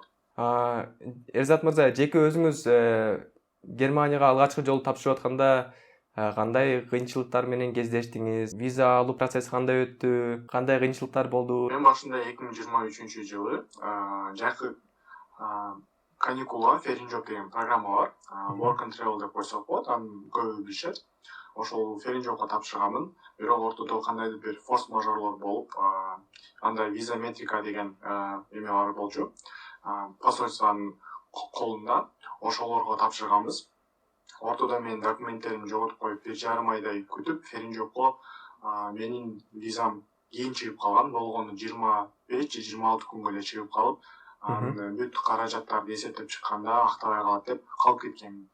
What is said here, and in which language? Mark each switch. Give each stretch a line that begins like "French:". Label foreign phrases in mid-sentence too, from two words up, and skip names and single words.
Kyrgyz: Эрзат мырза, жеке өзүңүз Германияга алгачкы жолу тапшырып атканда кандай кыйынчылыктар менен кездештиңиз? Виза алуу процесси кандай өттү? Кандай кыйынчылыктар болду? Мен башында 2023 жылы жайкы каникулга Феринжок деген программа бар. Work and Travel деп койсок болот, аны көбү билишет. Ошол Феринжокко тапшырганмын. Бирок ортодо кандайдыр бир форс-мажорлор болуп, анда виза метрика деген эме бар болчу. Посольствонун колунда ошолорго тапшырганбыз. Ортодо мен документтеримди жоготуп коюп, 1,5 айдай күтүп, Феринжокко менин визам кийин чыгып калган, болгону 25 же 26 күнгө эле чыгып калып, бүт каражаттарды эсептеп чыкканда актабай калат деп калып кеткенмин.